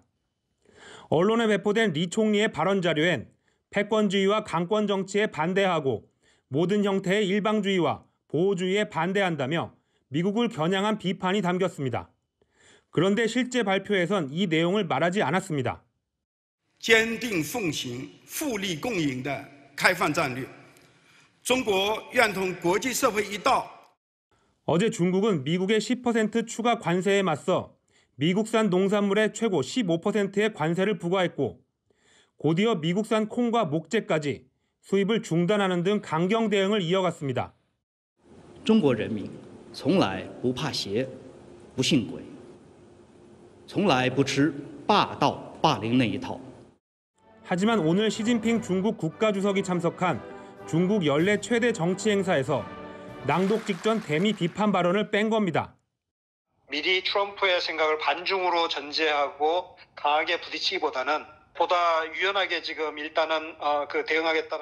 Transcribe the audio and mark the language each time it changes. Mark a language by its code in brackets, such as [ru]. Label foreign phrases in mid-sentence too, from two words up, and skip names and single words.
[ko] 언론에 배포된 리 총리의 발언 자료엔 패권주의와 강권 정치에 반대하고 모든 형태의 일방주의와 보호주의에 반대한다며 미국을 겨냥한 비판이 담겼습니다. 그런데 실제 발표에선 이 내용을 말하지 않았습니다. [zh] 坚定奉行互利共赢的开放战略. 中国愿同国际社会一道. [ko] 어제 중국은 미국의 10% 추가 관세에 맞서 미국산 농산물의 최고 15%의 관세를 부과했고 곧이어 미국산 콩과 목재까지 수입을 중단하는 등 강경 대응을 이어갔습니다. [zh] 中国人民从来不怕邪，不信鬼，从来不吃霸道霸凌那一套。 [ko] 하지만 오늘 시진핑 중국 국가주석이 참석한 중국 연례 최대 정치 행사에서 낭독 직전 대미 비판 발언을 뺀 겁니다. 미리 트럼프의 생각을 반중으로 전제하고 강하게 부딪히기보다는 보다 유연하게 지금 일단은 대응하겠다는.